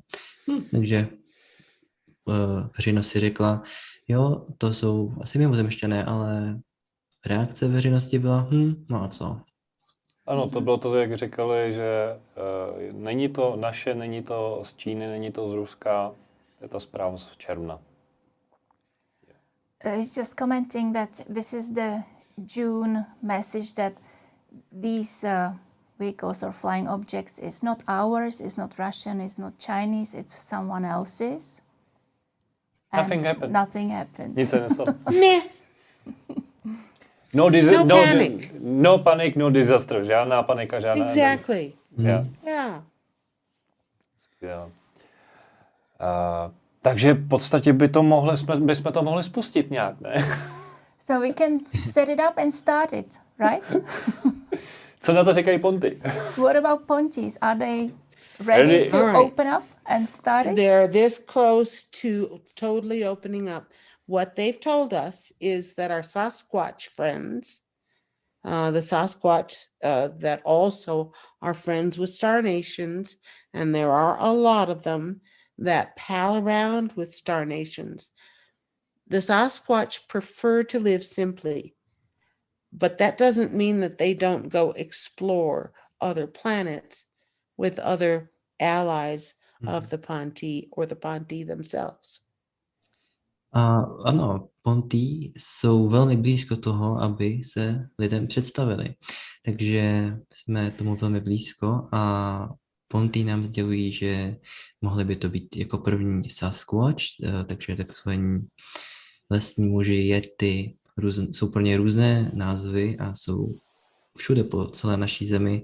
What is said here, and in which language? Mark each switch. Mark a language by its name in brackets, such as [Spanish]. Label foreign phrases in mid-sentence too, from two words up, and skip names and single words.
[Czech] Takže veřejnost si řekla, jo, to jsou asi mimozemšťané, ale reakce veřejnosti byla, no a co? Ano, to bylo to, jak říkali, že není to naše, není to z Číny, není to z Ruska, je ta zpráva z června. [English] He's just commenting that this is the June message that these vehicles or flying objects is not ours, is not Russian, is not Chinese, it's someone else's. Nothing happened. Nothing happened. [Czech] Nic se nestalo. Meh. [English] No panic. No panic, no disaster. [Czech] Žádná panika, žádná... [English] Exactly. Yeah. Yeah. [Czech] Skvěle. Takže v podstatě bychom to mohli spustit nějak, ne? [English] So we can set it up and start it, right? [Czech] Co na to říkají ponty? [English] What about ponties? Are they ready to All right. open up and start it? They're this close to totally opening up. What they've told us is that our Sasquatch friends, the Sasquatch that also are friends with Star Nations, and there are a lot of them that pal around with Star Nations. The Sasquatch prefer to live simply, but that doesn't mean that they don't go explore other planets with other allies of the Ponti or the Ponti themselves. [Czech] A ano, Ponty jsou velmi blízko toho, aby se lidem představili. Takže jsme tomu velmi blízko a Ponty nám sdělují, že mohli by to být jako první Sasquatch, takže takzvaní lesní muži, yeti, jsou pro ně různé názvy a jsou všude po celé naší zemi.